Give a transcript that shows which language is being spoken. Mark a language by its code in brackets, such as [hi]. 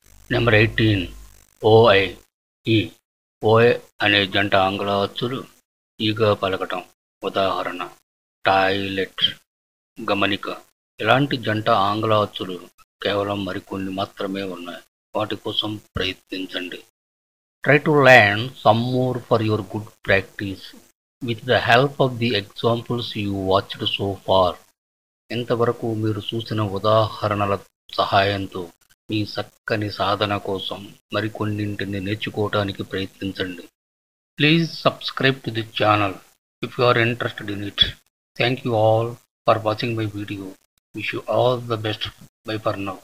[te] Number 18 ఓఐ. ఈ. ఓఐ అనే జంట ఆంగ్ల అచ్చులు ఈగా పలకటం. ఉదాహరణ టాయిలెట్. గమనిక: ఇలాంటి జంట ఆంగ్ల అచ్చులు కేవలం మరికొన్ని మాత్రమే ఉన్నాయి. వాటి కోసం ప్రయత్నించండి. [en] Try to learn some more for your good practice with the help of the examples you watched so far. [te] ఇంతవరకు మీరు చూసిన ఉదాహరణల సహాయంతో మీ చక్కని సాధన కోసం మరికొన్నింటిని నేర్చుకోవడానికి ప్రయత్నించండి. [en] Please subscribe to the channel if you are interested in it. Thank you all for watching my video. Wish you all the best. Bye for now.